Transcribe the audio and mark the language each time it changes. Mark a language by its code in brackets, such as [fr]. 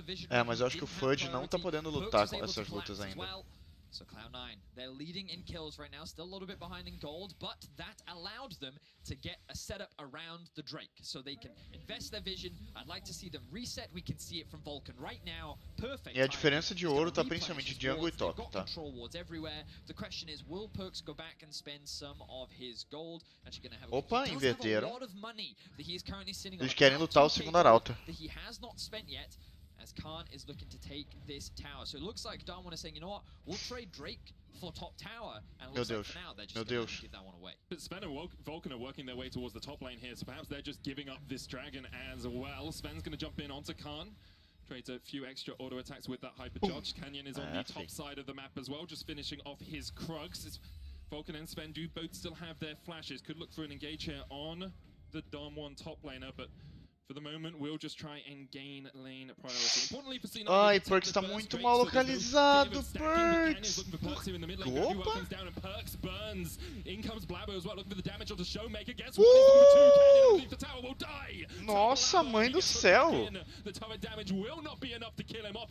[pt] É, mas eu acho que o Fudge não tá podendo lutar com essas lutas ainda. [en] So Cloud9, they're leading in kills right now, still a little bit behind in gold, but that allowed them to get a setup around the Drake, so they can invest their vision. I'd like to see them reset. We can see it from Vulcan right now. Perfect. [pt] E a diferença de ouro tá principalmente jungle e top, tá? [en] Control wards everywhere. The question is, will Perks go back and spend some of his gold? Actually gonna have [pt] Opa, inverteram. [en] a lot of money that he is currently sitting on. [pt] Eles querem lutar o segundo arauto. [en] That he has not spent yet. As Khan is looking to take this tower. So it looks like Damwon is saying, you know what, we'll trade Drake for top tower. And it looks like for now they're just going to give that one away. But Sven and Vulcan are working their way towards the top lane here, so perhaps they're just giving up this dragon as well. Sven's going to jump in onto Khan. Trades a few extra auto attacks with that hypercharge. Canyon is on the top side of the map as well, just finishing off his Krugs. Vulcan and Sven do both still have their flashes. Could look for an engage here on the Damwon top laner, but for the moment, we'll just try and gain lane priority. Importantly for C9, [pt] ai, Perks tá muito mal localizado, Perks! Opa! [en] Perks burns. In comes Blabber as well, looking for the damage on the Showmaker. Guess what? The tower will die. [pt] Nossa, mãe do céu! [en] The turret damage will not be enough to kill him off.